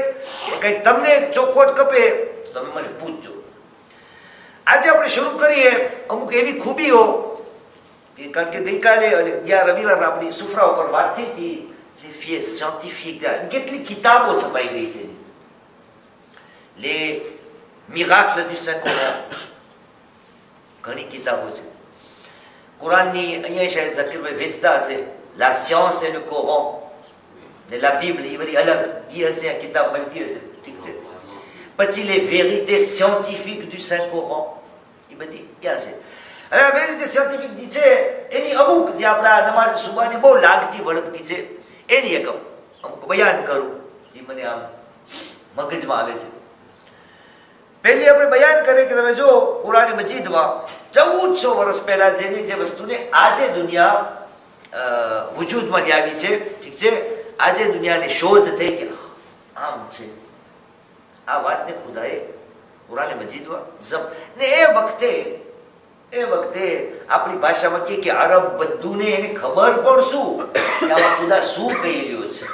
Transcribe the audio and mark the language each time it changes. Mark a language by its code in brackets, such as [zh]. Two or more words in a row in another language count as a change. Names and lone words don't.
[gu] કંઈક તમને ચોખવટ કપે તમે મને પૂછજો. આજે આપણે શરૂ કરીએ અમુક એવી ખૂબીઓ, કારણ કે ગઈકાલે અને ગયા રવિવાર આપણી સુફરા ઉપર વાત થઈ હતી, સાયન્ટિફિક કેટલી કિતાબો છપાઈ ગઈ છે. [fr] Les miracles du Saint-Coran, [gu] ઘણી કિતાબો છે કુરાનની. અહીંયા શાયદ ઝકીરભાઈ વેચતા હશે, [fr] La science et le Coran [gu] ને [fr] La Bible, [gu] એ બધી અલગ એ હશે, આ કિતાબ મળતી હશે, ઠીક છે. [fr] પછી les vérités scientifiques du Saint-Coran, [gu] એ બધી ક્યાં છે? હવે આ [fr] vérité scientifique [gu] જે છે એની અમુક જે આપણા નમાઝ સુબાની બહુ લાગતી વળગતી છે, એની એક અમુક બયાન કરું જે મને આમ મગજમાં આવે છે. પહેલી આપણે બયાન કરીએ કે તમે જો કુરાન મજીદમાં 1400 વર્ષ પહેલા જેની જે વસ્તુને આજે દુનિયા વજૂદમાં આવી છે, ઠીક છે, આજે દુનિયાની શોધ થઈ કે આમ છે, આ વાતને ખુદાએ કુરાન મજીદમાં ને એ વખતે આપણી ભાષામાં કે અરબ બધુંને એને ખબર પડશું કે આમાં ખુદા શું કહી રહ્યો છે.